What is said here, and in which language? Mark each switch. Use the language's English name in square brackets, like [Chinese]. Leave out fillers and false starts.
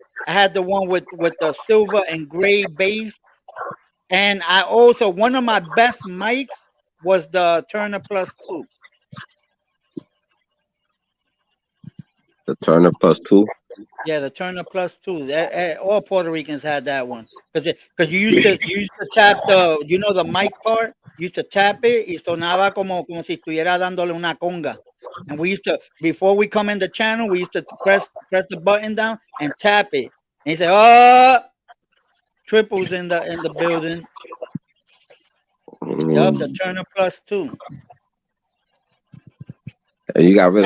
[English] I had the one with the silver and gray base. And I also one of my best mics was the Turner Plus Two. The Turner plus two. Yeah, the Turner Plus Two. All Puerto Ricans had that one because you used to tap the mic part. You used to tap it [Spanish] y sonaba como si estuviera dándole una conga. [English] And we used to before we come in the channel, we used to press the button down and tap it. And he said, "Oh, triples in the building." Yup, the Mm. Turner Plus Two And you got rid of